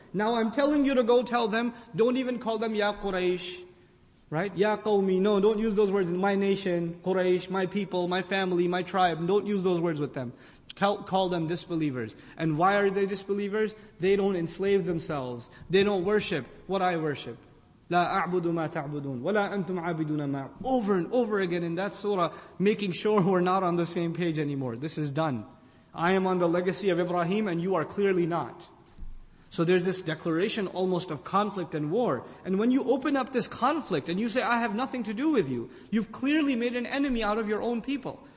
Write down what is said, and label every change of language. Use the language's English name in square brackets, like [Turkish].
[English] Now I'm telling you to go tell them, don't even call them Ya Quraysh. Right? Ya Qawmi. No, don't use those words. In my nation, Quraysh, my people, my family, my tribe. Don't use those words with them. Call them disbelievers. And why are they disbelievers? They don't enslave themselves. They don't worship what I worship. [Arabic] لا أعبد ما تعبدون ولا أنتم عابدون ما. [English] Over and over again in that surah, making sure we're not on the same page anymore. This is done. I am on the legacy of Ibrahim and you are clearly not. So there's this declaration almost of conflict and war. And when you open up this conflict and you say, I have nothing to do with you, you've clearly made an enemy out of your own people.